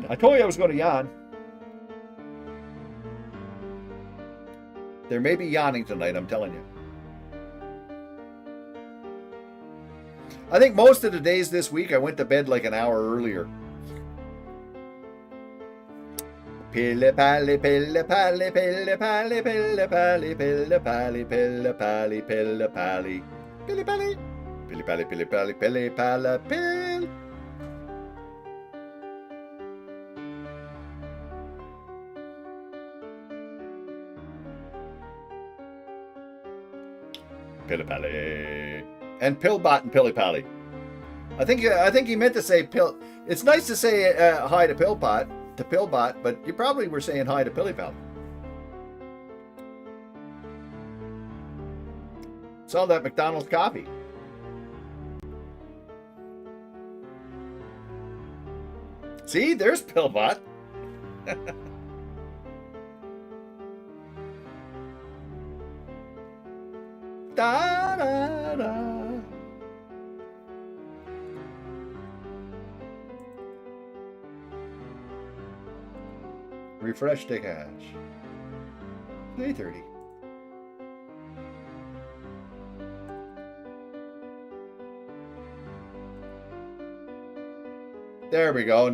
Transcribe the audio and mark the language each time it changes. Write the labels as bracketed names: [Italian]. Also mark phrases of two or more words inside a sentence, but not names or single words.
[English] I told you I was going to yawn. There may be yawning tonight, I'm telling you. I think most of the days this week I went to bed like an hour earlier. Pille pally, pille pally, pille pally, pille pally, pille pally, pille pally, pille pally, pille pally, pille pally, pille pally, pille pally, pill. Pilly Pally. And Pillbot and Pilly Pally. I think he meant to say Pill. It's nice to say hi to Pillbot, but you probably were saying hi to Pilly Pally. It's all that McDonald's coffee. See, there's Pillbot. Da, da, da. Refresh to cache. 3:30. There we go.